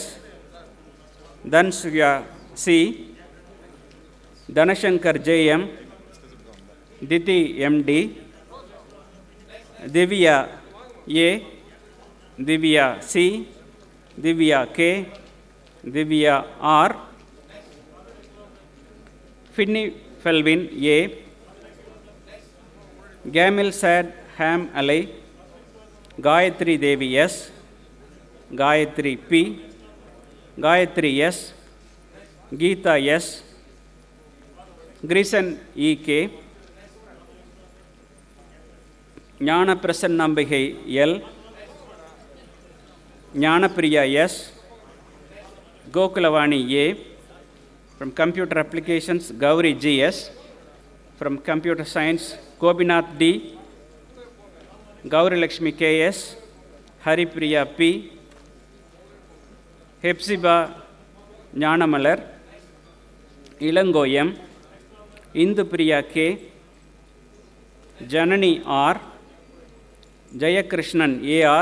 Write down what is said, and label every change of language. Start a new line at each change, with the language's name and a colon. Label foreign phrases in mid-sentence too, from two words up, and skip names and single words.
English: Dhansuya C. Dhanashankar J. M. Diti M. D. Divya A. Divya C. Divya K. Divya R. Finny Felvin A. Gamil Sad Ham Ali. Gayatri Devi S. Gayatri P. Gayatri S. Geeta S. Grison E. K. Jnana Prasannambigai L. Jnanapriya S. Gokulavani A. From Computer Applications, Gauri G. S. From Computer Science, Gopinath D. Gauri Lakshmi K. S. Haripriya P. Hepzibah Jnanamalar. Ilango M. Indupriya K. Janani R. Jayakrishnan A. R.